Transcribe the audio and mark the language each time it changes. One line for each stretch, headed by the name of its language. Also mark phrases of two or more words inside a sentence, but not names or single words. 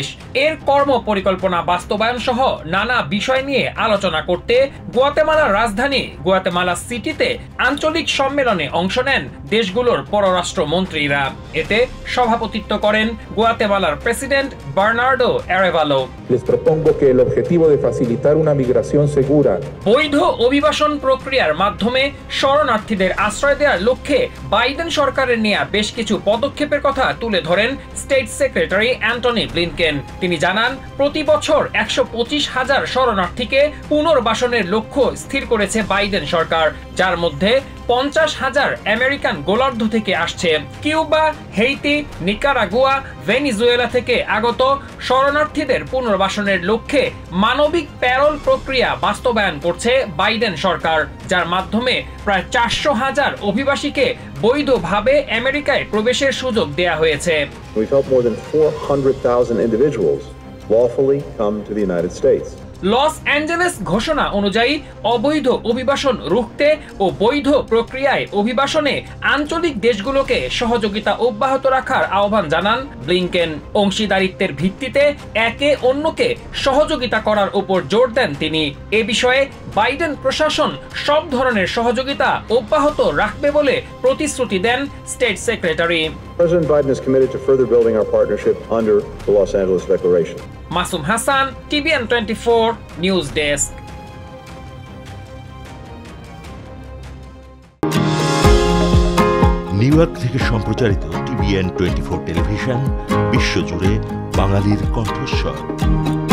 Bangla: এর কর্ম পরিকল্পনা বাস্তবায়ন সহ নানা বিষয় নিয়ে আলোচনা করতে গুয়াতেমালার রাজধানী গুয়াতেমালা সিটিতে আঞ্চলিক সম্মেলনে অংশ নেন দেশগুলোর পররাষ্ট্র মন্ত্রীরা। এতে সভাপতিত্ব করেন গুয়াতেমালার প্রেসিডেন্ট বার্নার্ডো অ্যারেভালো।
Spanish: Les propongo que el objetivo de facilitar una migración segura.
Bangla: বৈধ অভিবাসন প্রক্রিয়ার মাধ্যমে শরণার্থীদের আশ্রয় দেওয়ার লক্ষ্যে বাইডেন সরকারের নেওয়া বেশ কিছু পদক্ষেপের কথা তুলে ধরেন স্টেট সেক্রেটারি অ্যান্টনি ব্লিনকেন। তিনি জানান প্রতি বছর ১২৫,০০০ শরণার্থীকে পুনর্বাসনের লক্ষ্য স্থির করেছে বাইডেন সরকার, যার মধ্যে ৫০,০০০ আমেরিকান গোলার্ধ থেকে আসছে। কিউবা, হেইতি, নিকারাগুয়া, ভেনিজুয়েলা থেকে আগত শরণার্থীদের পুনর্বাসনের লক্ষ্যে মানবিক প্যারোল প্রক্রিয়া বাস্তবায়ন করছে বাইডেন সরকার, যার মাধ্যমে প্রায় ৪০০,০০০ অভিবাসীকে বৈধভাবে আমেরিকায় প্রবেশের সুযোগ দেয়া হয়েছে।
English: We've helped more than 400,000 individuals lawfully come to the United States.
Bangla: লস অ্যাঞ্জেলেস ঘোষণা অনুযায়ী অবৈধ অভিবাসন রুখতে ও বৈধ প্রক্রিয়ায় অভিবাসনে আঞ্চলিক দেশগুলোকে সহযোগিতা অব্যাহত রাখার আহ্বান জানান ব্লিনকেন। অংশীদারিত্বের ভিত্তিতে একে অন্যকে সহযোগিতা করার উপর জোর দেন তিনি। এ বিষয়ে বাইডেন প্রশাসন সব ধরনের সহযোগিতা অব্যাহত রাখবে বলে প্রতিশ্রুতি দেন স্টেট সেক্রেটারি।
English: President Biden is committed to further building our partnership under the Los Angeles Declaration.
Bangla: মাসুম হাসান, TVN 24 নিউজ ডেস্ক। নিউ ইয়র্ক থেকে সম্প্রচারিত TVN 24 টেলিভিশন বিশ্বজুড়ে বাঙালির কণ্ঠস্বর।